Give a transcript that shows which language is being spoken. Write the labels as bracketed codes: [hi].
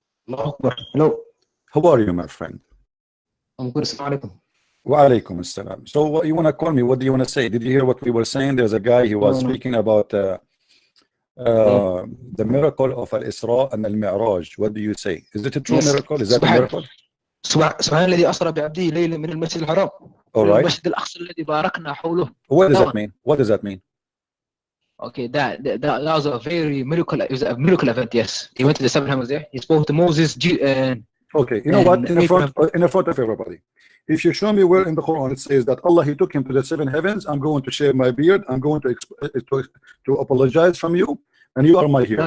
[en] Hello. How are you, my friend? I'm good. [ar] Assalamu alaikum. Wa alaikum assalam. [en] So what you want to call me? What do you want to say? Did you hear what we were saying? There's a guy, he was speaking about the miracle of Al-Isra and Al-Mi'raj. What do you say? Is it a true miracle? Is that a miracle? [ar] سبحان الذي أسرى بعبده ليلا من المسجد الحرام إلى المسجد الأقصى الذي باركنا حوله. [en] What does that mean? What does that mean? Okay, that was a very miracle. It was a miracle event. Yes, he went to the seven heavens there. He spoke to Moses. Okay, you know what? In the front of everybody, if you show me where in the Quran it says that Allah, he took him to the seven heavens, I'm going to shave my beard. I'm going to apologize from you, and you are my hero.